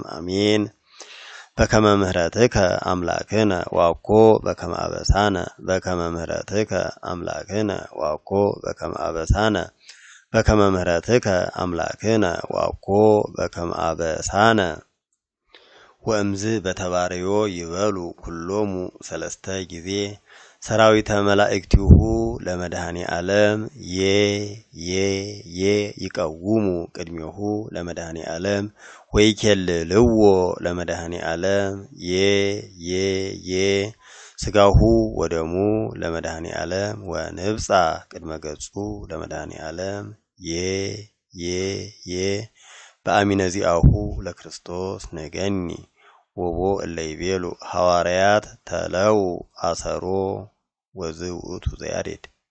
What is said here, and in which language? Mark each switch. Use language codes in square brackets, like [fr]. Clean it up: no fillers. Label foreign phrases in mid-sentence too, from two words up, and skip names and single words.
[gez] አሜን። በከመ ምህረትከ አምላክነ ዋኮ በከመ አበሳነ በከመ ምህረትከ አምላክነ ዋኮ በከመ አበሳነ በከመ ምህረትከ አምላክነ ዋኮ በከመ አበሳነ። ወእምዝ በተባረዮ ይበሉ ኩሎሙ ሰለስተ ጊዜ ሰራዊተ መላእክቲሁ ለመድኃኔ ዓለም ይቀውሙ ቅድሜሁ ለመድኃኔ ዓለም ወይኬልልዎ ለመድኃኔ ዓለም ስጋሁ ወደሙ ለመድኃኔ ዓለም ወንብጻ ቅድመ ገጹ ለመድኃኔ ዓለም በአሚነ ዚአሁ ለክርስቶስ ነገኒ ወቦ እለ ይቤሉ ሐዋርያት ተለው አሰሮ ወዝውእቱ ዘያሬድ